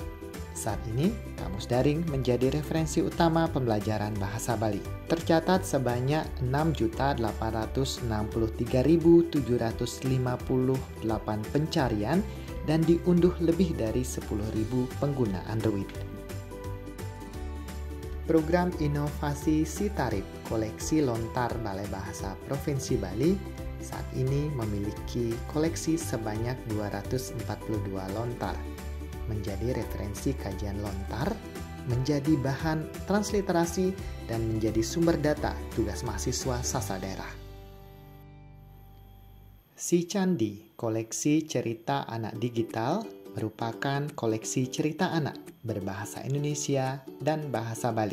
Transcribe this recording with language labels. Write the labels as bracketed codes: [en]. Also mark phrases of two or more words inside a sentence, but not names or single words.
[id] Saat ini, Kamus Daring menjadi referensi utama pembelajaran bahasa Bali. Tercatat sebanyak 6.863.758 pencarian dan diunduh lebih dari 10.000 pengguna Android. Program Inovasi Sitarip Koleksi Lontar Balai Bahasa Provinsi Bali saat ini memiliki koleksi sebanyak 242 lontar. Menjadi referensi kajian lontar, menjadi bahan transliterasi, dan menjadi sumber data tugas mahasiswa sastra daerah. Si Candi, koleksi cerita anak digital, merupakan koleksi cerita anak berbahasa Indonesia dan bahasa Bali.